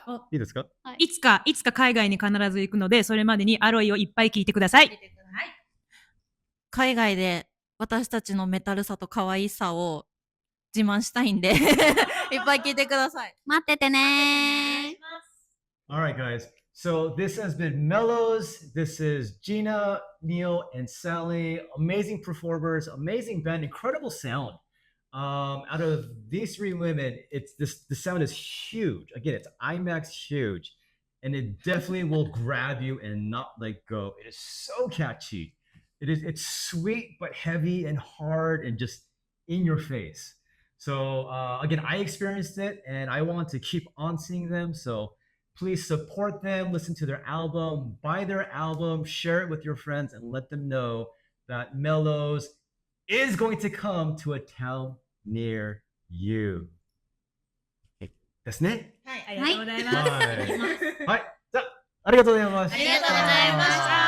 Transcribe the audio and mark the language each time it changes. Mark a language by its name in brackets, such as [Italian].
[Japanese] いいですか？いつか海外に必ず行くので、それまでにアロイをいっぱい聞いてください。海外で私たちのメタルさと可愛さを自慢したいんでいっぱい聞いてください。待っててねー。 [English] Alright, guys. So this has been Mellows. This is Gina, Neil, and Sally. Amazing performers, amazing band, incredible sound. Out of these three women, the sound is huge. Again, it's IMAX huge, and it definitely will grab you and not let go. It is so catchy. It's sweet but heavy and hard and just in your face. So again, I experienced it, and I want to keep on seeing them. So please support them, listen to their album, buy their album, share it with your friends, and let them know that Mellows is going to come to a town near you. [Japanese] ですね。はい。ありがとうございます。はい。はい。じゃあ、ありがとうございました。ありがとうございました